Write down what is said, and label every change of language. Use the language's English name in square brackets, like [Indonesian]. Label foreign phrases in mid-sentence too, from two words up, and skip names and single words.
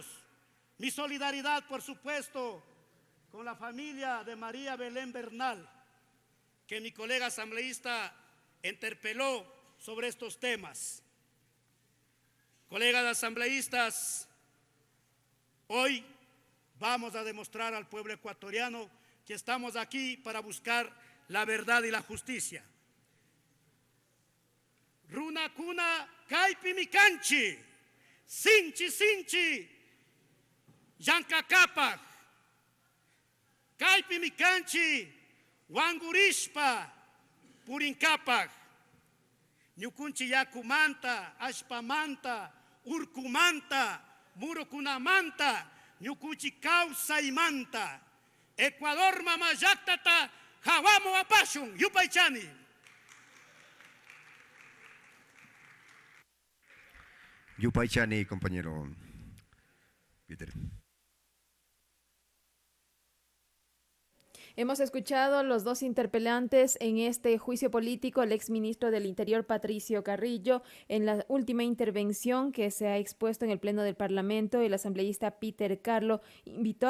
[Spanish] Mi solidaridad, por supuesto, con la familia de María Belén Bernal, que mi colega asambleísta interpeló sobre estos temas. Colegas asambleístas, hoy vamos a demostrar al pueblo ecuatoriano que estamos aquí para buscar la verdad y la justicia. [Quechua] Runa kuna kaipi mikanchi, sinchi sinchi, yankakapak, kaipi mikanchi, wangurishpa, purinkapak, ñukunchi yakumanta, ashpamanta, urkumanta, murukunamanta, ñukunchi kawsaymanta, Ecuador mamallaktata, hawamo apashun, yupaychani. Yupaychani, [Spanish] compañero Peter. Hemos escuchado los 2 interpelantes en este juicio político, el exministro del Interior Patricio Carrillo, en la última intervención que se ha expuesto en el Pleno del Parlamento, el asambleísta Peter Carlo invitó a